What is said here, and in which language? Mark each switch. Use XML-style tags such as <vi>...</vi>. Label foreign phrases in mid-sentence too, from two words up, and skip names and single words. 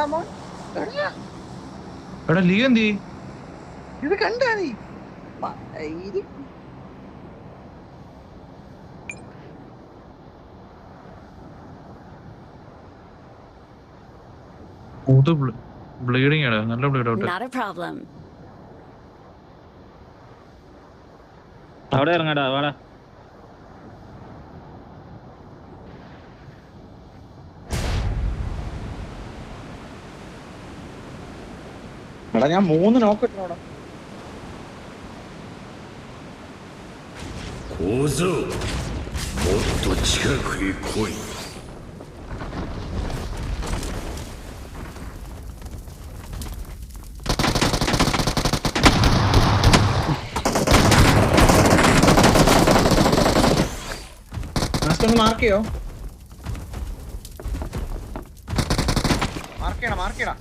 <ml>എടാ ലീ എന്തി ഇത് കണ്ടാ നീ? ബ്ലീഡിങ് ആണ്, നല്ല</ml> <en>bleed out. Not a problem.</en> <ml>അവിടെ ഇറങ്ങടാ വാടാ. എടാ ഞാൻ 3 നോക്ക് ഇട്ടോടാ.</ml> <ja>小僧、もっと近くへ来い。</ja> <ml>മാർക്ക് ചെയ്യോ? മാർക്ക് ചെയ്യണം, മാർക്ക് ചെയ്യണം.</ml>